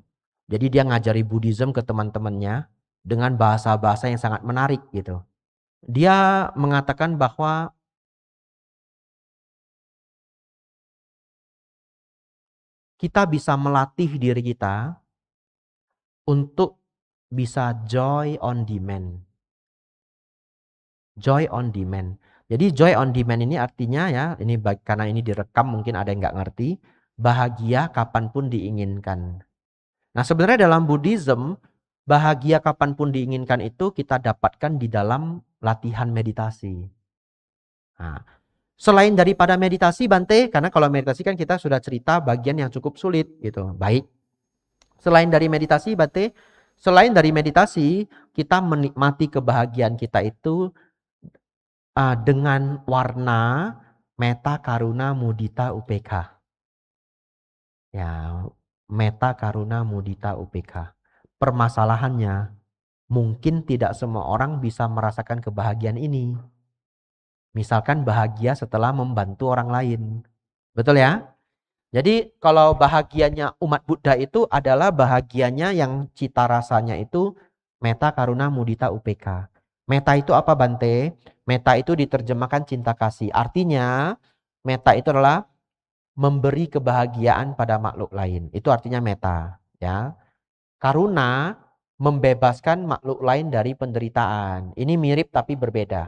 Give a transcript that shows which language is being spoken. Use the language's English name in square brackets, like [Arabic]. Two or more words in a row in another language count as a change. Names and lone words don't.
[Indonesian] Jadi dia ngajari Buddhism ke teman-temannya dengan bahasa-bahasa yang sangat menarik gitu. Dia mengatakan bahwa kita bisa melatih diri kita untuk bisa [English] joy on demand. Joy on demand. [Indonesian] Jadi [English] joy on demand [Indonesian] ini artinya ya, ini karena ini direkam mungkin ada yang nggak ngerti, bahagia kapanpun diinginkan. Nah sebenarnya dalam Buddhism, bahagia kapanpun diinginkan itu kita dapatkan di dalam latihan meditasi. Nah, selain daripada meditasi Bante, karena kalau meditasi kan kita sudah cerita bagian yang cukup sulit gitu. Baik. Selain dari meditasi Bante, selain dari meditasi, kita menikmati kebahagiaan kita itu dengan warna [Pali] metta, karuna, mudita, upekha. Ya, metta, karuna, mudita, upekha. [Indonesian] Permasalahannya, mungkin tidak semua orang bisa merasakan kebahagiaan ini. Misalkan bahagia setelah membantu orang lain. Betul ya? Jadi kalau bahagianya umat Buddha itu adalah bahagianya yang cita rasanya itu [Pali] metta, karuna, mudita, upekha. [Indonesian] Metta itu apa Bante? Metta itu diterjemahkan cinta kasih. Artinya metta itu adalah memberi kebahagiaan pada makhluk lain. Itu artinya metta, ya. Karuna membebaskan makhluk lain dari penderitaan. Ini mirip tapi berbeda.